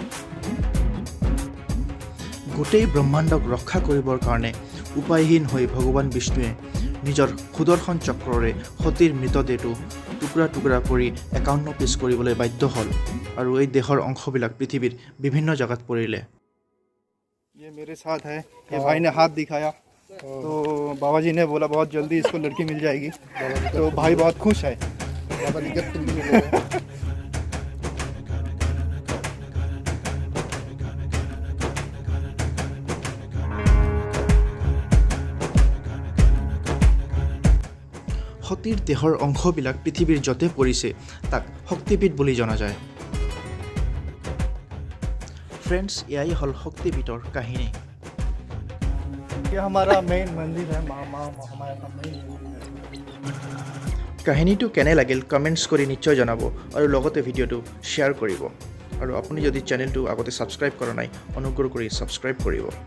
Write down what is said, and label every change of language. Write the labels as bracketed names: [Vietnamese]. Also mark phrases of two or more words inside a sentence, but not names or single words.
[Assamese] গোটেই ব্ৰহ্মাণ্ডক ৰক্ষা কৰিবৰ কাৰণে উপায়হীন হৈ ভগৱান বিষ্ণুৱে নিজৰ সুদৰ্শন চক্ৰৰে সতীৰ মৃতদেহটো টুকুৰা টুকুৰা কৰি 51 পিচ কৰিবলৈ বাধ্য হ'ল আৰু এই দেহৰ অংশবিলাক পৃথিৱীৰ বিভিন্ন জেগাত পৰিলে। [Hindi] ये मेरे साथ है, ये भाई ने हाथ दिखाया। तो बाबा जी ने बोला बहुत जल्दी इसको लड़की मिल जाएगी, तो भाई बहुत खुश है। बाबा जी गिफ्ट भी मिले हैं। [Assamese] সতীৰ দেহৰ অংশবিলাক পৃথিৱীৰ য'তে পৰিছে তাক শক্তিপীঠ বুলি জনা যায়। ফ্ৰেণ্ডছ, এয়াই হ'ল শক্তিপীঠৰ কাহিনী। [Hindi] ये हमारा मेन मंदिर है, महामाया का मेन मंदिर है। [Assamese] কাহিনীটো কেনে লাগিল কমেণ্টছ কৰি নিশ্চয় জনাব আৰু লগতে ভিডিঅ'টো শ্বেয়াৰ কৰিব। আৰু আপুনি যদি চেনেলটো আগতে ছাবস্ক্ৰাইব কৰা নাই অনুগ্ৰহ কৰি ছাবস্ক্ৰাইব কৰিব।